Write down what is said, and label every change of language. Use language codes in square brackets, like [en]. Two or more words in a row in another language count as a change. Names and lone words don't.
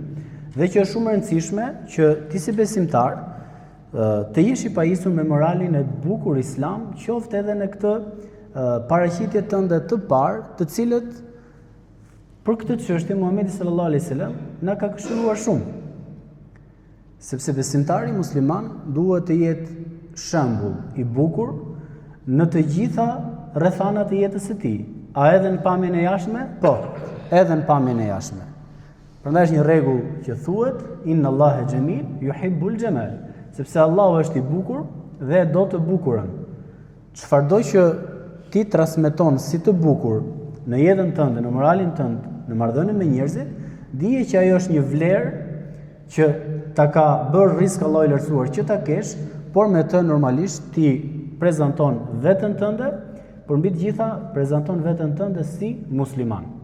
[sq] Dhe që është shumë e rëndësishme që ti si besimtar të jesh i pajisur me moralin e bukur islam, qoftë edhe në këtë paraqitje tënde të parë, të cilët për këtë çështje Muhamedi [ar] صلى الله عليه وسلم [sq] na ka këshilluar shumë. Sepse besimtari musliman duhet të jetë shembull i bukur në të gjitha rrethanat e jetës së tij. A edhe në pamjen e jashtme? Po, edhe në pamjen e jashtme. Prandaj është një rregull që thuhet [ar] إن الله جميل يحب الجمال, [sq] sepse Allahu është i bukur dhe do të bukurën. Çfarëdo që ti transmeton si të bukur në jetën tënde, në moralin tënd, në marrëdhënie me njerëzit, dije që ajo është një vlerë që ta ka bërë risk Allahu i lartësuar që ta kesh, por me të normalisht ti prezanton veten tënde, por mbi të gjitha prezanton veten tënde si musliman.